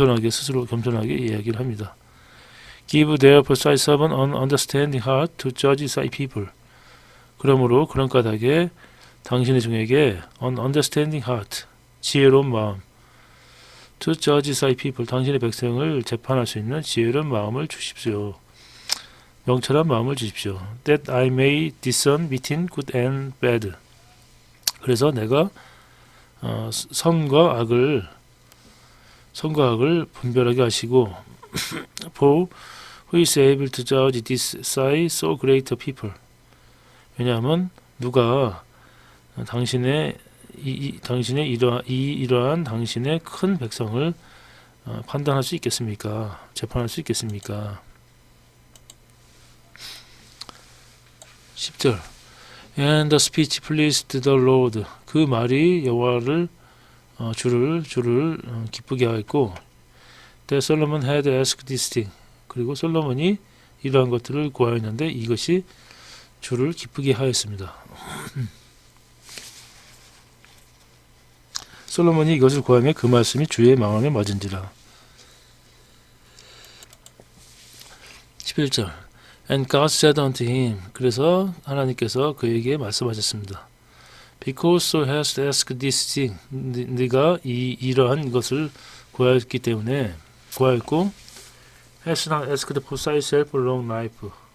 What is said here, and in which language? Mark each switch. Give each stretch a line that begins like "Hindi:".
Korean: 스스로 겸손하게 이야기를 합니다.
English: Give their precise servant an understanding heart to judge thy people.
Korean: 그러므로 그런 까닭에 당신의 종에게
English: an understanding heart,
Korean: 지혜로운 마음,
English: to judge thy people,
Korean: 당신의 백성을 재판할 수 있는 지혜로운 마음을 주십시오. 명철한 마음을 주십시오.
English: That I may discern between good and bad.
Korean: 그래서 내가 선과 악을 분별하게 하시고
English: For who is able to judge this thy so great people.
Korean: 왜냐하면 누가 당신의 이러한 당신의 큰 백성을 판단할 수 있겠습니까? 재판할 수 있겠습니까? 10절.
English: And the speech pleased the Lord.
Korean: 그 말이 여호와를 주를 기쁘게 하였고,
English: That Solomon had asked this thing.
Korean: 그리고 솔로몬이 이러한 것들을 구하였는데 이것이 주를 기쁘게 하였습니다. 솔로몬이 이것을 구하며 그 말씀이 주의 마음에 맞은지라.
English: 11절. And God said unto him.
Korean: 그래서 하나님께서 그에게 말씀하셨습니다.
English: Because thou hast asked this thing.
Korean: 네가 이러한 것을 구하였기 때문에 구하였고,
English: hast not asked for thyself a long life.